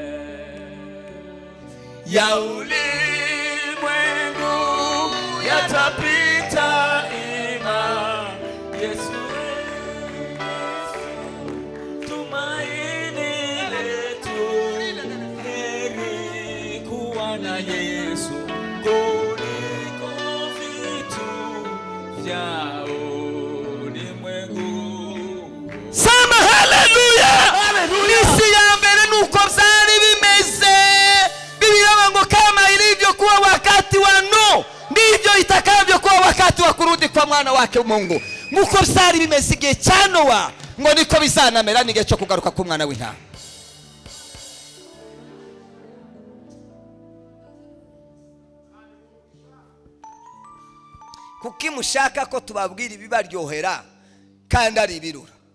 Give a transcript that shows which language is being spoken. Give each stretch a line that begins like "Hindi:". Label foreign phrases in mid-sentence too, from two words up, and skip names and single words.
Swahili: Ya ulimwengu yatapita ima, Yesu tumaini letu, heri kuwa na Yesu kuliko vitu vya ulimwengu. Sema haleluya!
Kinyarwanda: Isi ya mbere nuko byari bimeze, Biblia ngo
Swahili: kama ilivyokuwa wakati wa Nuhu ndivyo itakavyokuwa wakati wa kurudi kwa mwana wake Mungu.
Kinyarwanda: Nuko byari bimeze igihe cya Nowa, ngo niko bizanamera n'igihe cyo kugaruka ku mwana w'intama. Kuki mushaka ko tubabwira ibibaryohera kandi ari ibirura?